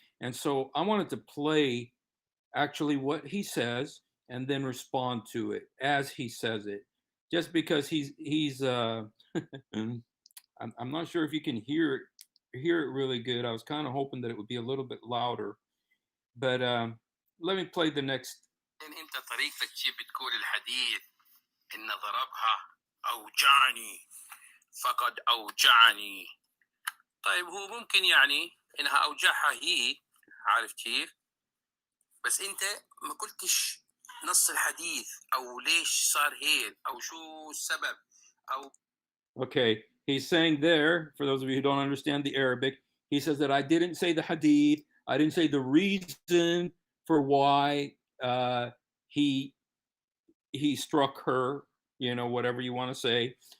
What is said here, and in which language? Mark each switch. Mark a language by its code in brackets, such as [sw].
[en] And so I wanted to play actually what he says and then respond to it as he says it. Just because he's I'm not sure if you can hear it really good. I was kind of hoping that it would be a little bit louder. But let me play the next. [ar] انت طريقتك بتقول الحديث ان ضربها اوجعني فقد اوجعني. طيب هو ممكن يعني انها اوجعها هي، عارف كيف؟ بس انت ما قلتش نص الحديث او ليش صار هيك او شو السبب او. [en] Okay, he's saying there, for those of you who don't understand the Arabic, he says that I didn't say the hadith, I didn't say the reason for why he struck her, whatever you want to say.